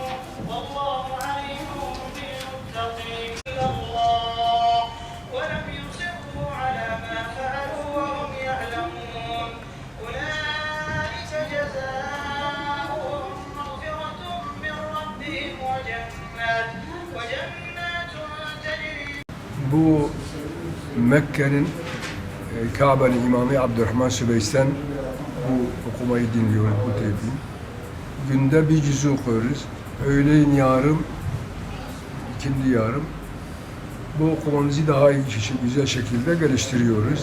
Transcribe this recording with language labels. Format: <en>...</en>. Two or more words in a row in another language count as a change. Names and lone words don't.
<ar>والله عليم بالمتقين الله ولم يصروا على ما فعلوا وهم يعلمون أولئك جزاؤهم مغفرة من ربهم وجنات تجري.</ar> <tr>Bu Mekke'nin Kabe'nin imamı Abdurrahman Süveys'ten bu okumayı dinliyoruz, bu tevhid. Günde bir cüzü okuyoruz. Öğleyin yarım, ikindi yarım. Bu okumamızı daha iyi, güzel şekilde geliştiriyoruz.</tr>